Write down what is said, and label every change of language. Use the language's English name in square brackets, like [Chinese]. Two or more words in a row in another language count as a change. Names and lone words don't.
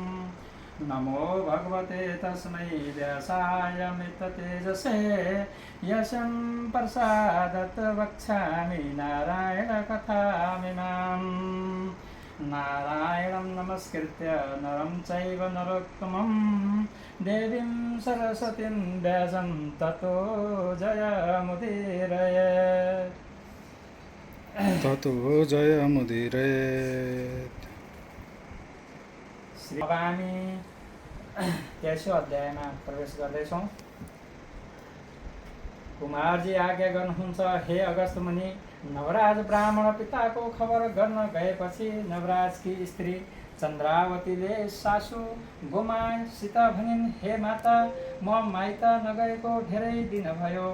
[Sanskrit] नमो भगवते तस्मै व्यासाय मिततेजसे यशं प्रसादत वक्ष्यामि नारायणकथामिमाम् नारायणं नमस्कृत्य नरं चैव नरोत्तमं देवीं सरस्वतीं व्यासं ततो जयमुदीरयेत्। ततो जयमुदीरयेत्। [Nepali] अब हामी 23औं अध्यायमा प्रवेश गर्दैछौँ। कुमारजी आज्ञा गर्नुहुन्छ, हे अगस्त मुनि, नवराज ब्राह्मण पिताको खबर गर्न गएपछि नवराजकी स्त्री चन्द्रावतीले सासू गोमासित भनिन्, हे माता, म माइत नगएको धेरै दिन भयो।